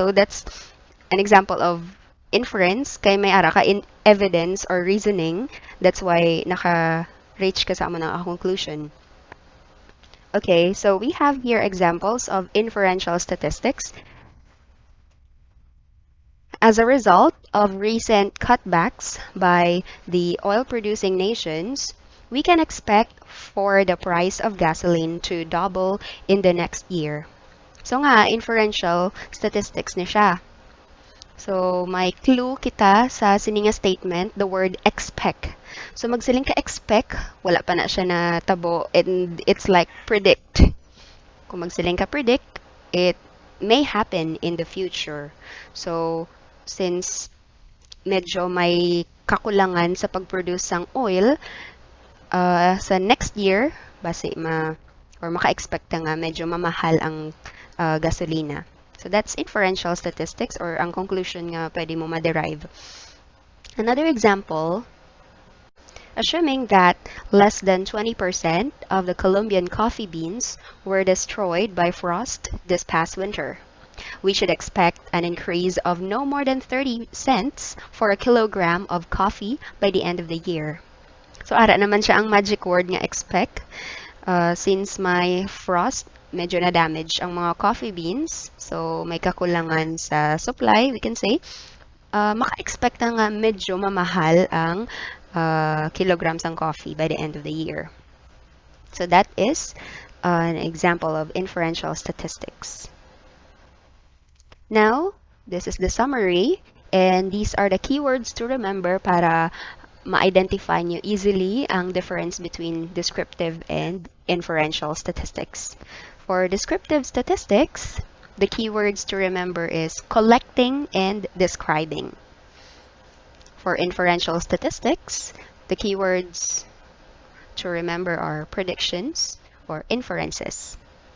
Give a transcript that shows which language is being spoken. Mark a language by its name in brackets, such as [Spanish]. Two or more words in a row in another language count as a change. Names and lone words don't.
[English] So that's an example of inference [Hiligaynon] kay may ara ka [English] in evidence or reasoning. That's why [Hiligaynon] naka-reach ka sa amo ng conclusion. [English] Okay, so we have here examples of inferential statistics. As a result of recent cutbacks by the oil-producing nations, we can expect for the price of gasoline to double in the next year. [Hiligaynon] So nga, inferential statistics ni siya. So, may clue kita sa sininga statement, [English] the word expect. [Hiligaynon] So, magsiling ka expect, wala pa na siya na tabo, [English] and it's like predict. [Hiligaynon] Kung magsiling ka [English] predict, it may happen in the future. [Hiligaynon] So, since medyo may kakulangan sa pag-produce ng oil, sa [English] next year, [Hiligaynon] base maka-expect nga medyo mamahal ang gasolina. [English] So that's inferential statistics or [Hiligaynon] ang conclusion nga pwede mo ma-derive. [English] Another example, assuming that less than 20% of the Colombian coffee beans were destroyed by frost this past winter. We should expect an increase of no more than 30 cents for a kilogram of coffee by the end of the year. [Hiligaynon] So ara naman siya ang magic word nga expect. Since may frost, medyo na-damage ang mga [English] coffee beans. [Hiligaynon] So, may kakulangan sa supply, [English] we can say. [Hiligaynon] Maka-expect na nga medyo mamahal ang kilograms ng coffee [English] by the end of the year. So, that is an example of inferential statistics. Now, this is the summary. And these are the keywords to remember [Hiligaynon] para ma-identify nyo [English] easily ang difference between descriptive and inferential statistics. For descriptive statistics, the keywords to remember is collecting and describing. For inferential statistics, the keywords to remember are predictions or inferences.